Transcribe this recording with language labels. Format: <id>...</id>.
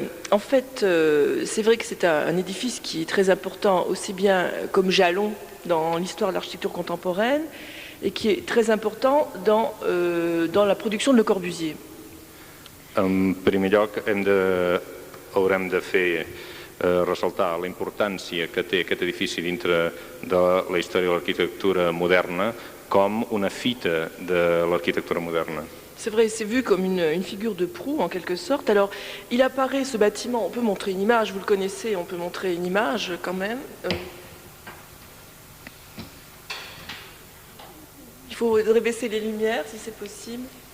<fr>En fait, c'est vrai que c'est un édifice qui est très important, aussi bien comme jalon dans l'histoire de l'architecture contemporaine, et qui est très important dans la production de Le Corbusier.</fr> <ca>En primer lloc, haurem de fer ressaltar la importància que té aquest edifici dintre de la història de l'arquitectura moderna com una fita de l'arquitectura moderna.</ca> <fr>C'est vrai, c'est vu comme une figure de proue en quelque sorte. Alors, il apparaît ce bâtiment, on peut montrer une image, vous le connaissez, on peut montrer une image quand même. Il faudrait baisser les lumières si c'est possible.</fr>